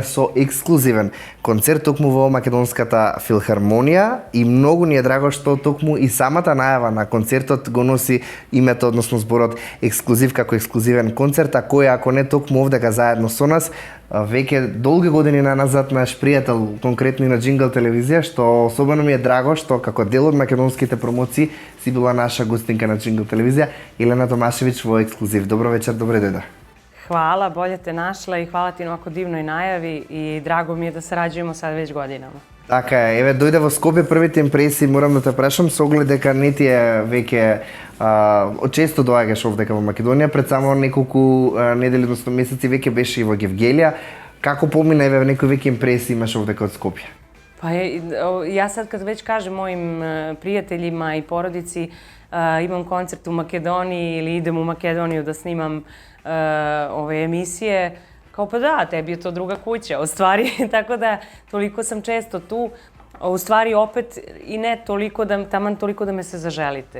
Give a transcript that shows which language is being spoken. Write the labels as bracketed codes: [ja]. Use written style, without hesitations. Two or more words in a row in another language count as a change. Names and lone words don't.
[mk] со ексклузивен концерт токму во Македонската филхармонија и многу ни е драго што токму и самата најава на концертот го носи името, односно зборот Ексклузив како ексклузивен концерт, а кој ако не токму овдека заедно со нас, веќе долги години назад наш пријател, конкретно и на Джингл телевизија, што особено ми е драго што како дел од македонските промоции си била наша гостинка на Джингл телевизија, Елена Томашевич во Ексклузив. Добро вечер, добре дојде. [sr] Hvala, bolje te našla i hvala ti na ovako divnoj najavi i drago mi je da sarađujemo sad već godinama. [mk] Така е, еве дојде во Скопје првите импресии, морам да те прашам со оглед дека не ти е веќе често доаѓаш овдека во Македонија, пред само неколку недели, односно месеци веќе беше и во Гевгелија. Како помина, еве некои веќе импресии имаш овдека од Скопје? [sr] Pa ja sad kad već kažem mojim prijateljima i porodici imam koncert u Makedoniji ili idem u Makedoniju da snimam ove emisije, kao pa da, tebi je to druga kuća, u stvari, tako da toliko sam često tu, u stvari opet i ne toliko, taman toliko da me se zaželite.